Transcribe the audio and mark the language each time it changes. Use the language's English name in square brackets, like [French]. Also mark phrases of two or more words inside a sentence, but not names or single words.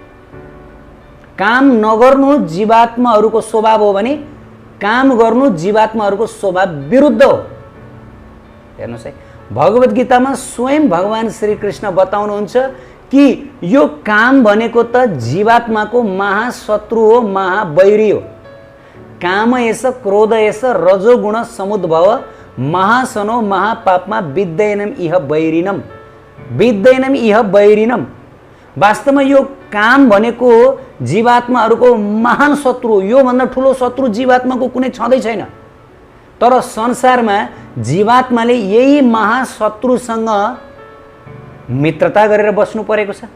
[Nepali] काम नगर्नु जीवात्माहरूको स्वभाव हो भने काम गर्नु जीवात्माहरूको स्वभाव विरुद्ध हो। हेर्नुहोस् है, भगवत गीतामा स्वयं भगवान श्री कृष्ण बताउनुहुन्छ कि यो काम भनेको त जीवात्माको महाशत्रु हो, महावैरी हो। [Sanskrit] काम एष क्रोध एष रजोगुण समुद्भव महासनो महापापमा विद्यैनम इह वैरिणम, विद्यैनम इह वैरिणम। [Nepali] वास्तवमा यो काम भनेको जीवात्माहरूको महान शत्रु हो। यो भन्दा ठुलो शत्रु जीवात्माको कुनै छँदै छैन। तर संसारमा जीवात्माले यही महाशत्रुसँग मित्रता गरेर बस्नु परेको छ।